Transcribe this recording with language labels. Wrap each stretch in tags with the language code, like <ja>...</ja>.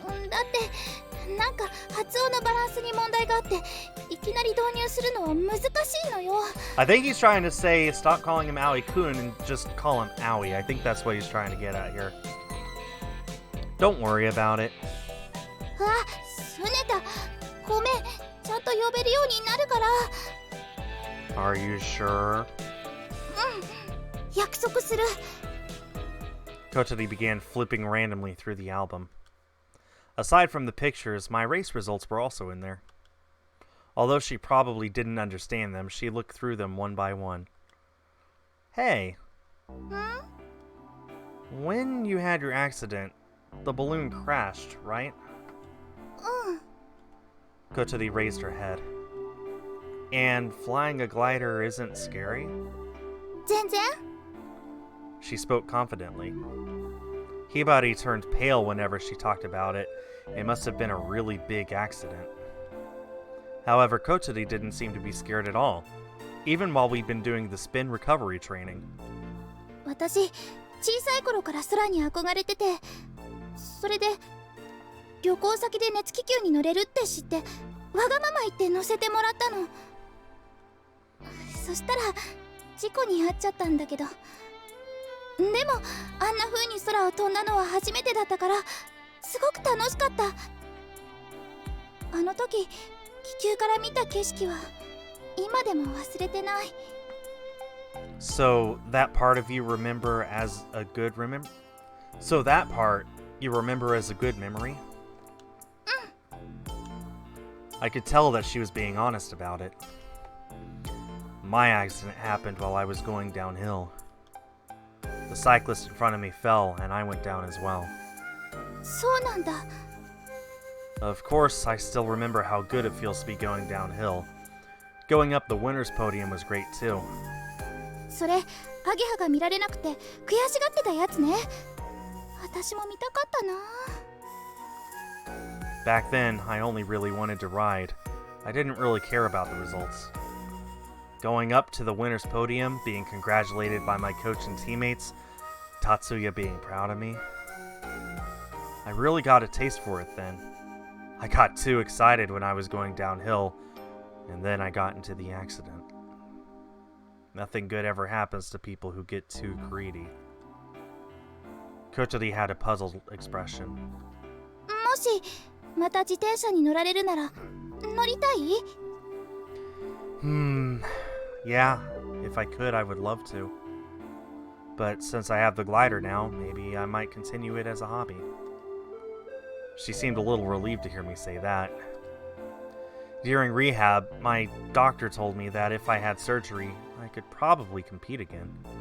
<ja>だってなんか発音のバランスに問題があっていきなり導入するのは難しいのよ。</ja> <en>I think he's trying to say stop calling him Aoi-kun and just call him Aoi. I think that's what he's trying to get at here. Don't worry about it.</en> <ja>あ、すねた。ごめん、ちゃんと呼べるようになるから。</ja> <en>Are you sure?</en> <ja>約束する。</ja> <en>Kotori began flipping randomly through the album. Aside from the pictures, my race results were also in there. Although she probably didn't understand them, she looked through them one by one. Hey, when you had your accident, the balloon crashed, right? Kotori raised her head. And flying a glider isn't scary?</en> <ja>全然。</ja> <en>She spoke confidently. Hibari turned pale whenever she talked about it. It must have been a really big accident. However, Kotori didn't seem to be scared at all, even while we'd been doing the spin recovery training.</en> <ja>私、小さい頃から空に憧れてて、それで旅行先で熱気球に乗れるって知って、わがまま言って乗せてもらったの。そしたら事故に遭っちゃったんだけど、でもあんな風に空を飛んだのは初めてだったから、すごく楽しかった。あの時気球から見た景色は今でも忘れてない。</ja> <en>So that part of you remember as a good remember? So that part you remember as a good memory? I could tell that she was being honest about it. My accident happened while I was going downhill. The cyclist in front of me fell, and I went down as well.</en> <ja>そうなんだ。</ja> <en>Of course, I still remember how good it feels to be going downhill. Going up the winner's podium was great too.</en> <ja>それ、アゲハが見られなくて悔しがってたやつね。私も見たかったな。</ja> <en>Back then, I only really wanted to ride. I didn't really care about the results. Going up to the winner's podium, being congratulated by my coach and teammates, Tatsuya being proud of me. I really got a taste for it then. I got too excited when I was going downhill, and then I got into the accident. Nothing good ever happens to people who get too greedy. Kotori had a puzzled expression.</en> <ja>もしまた自転車に乗られるなら乗りたい？</ja> <en>Yeah, if I could, I would love to. But since I have the glider now, maybe I might continue it as a hobby. She seemed a little relieved to hear me say that. During rehab, my doctor told me that if I had surgery, I could probably compete again.</en>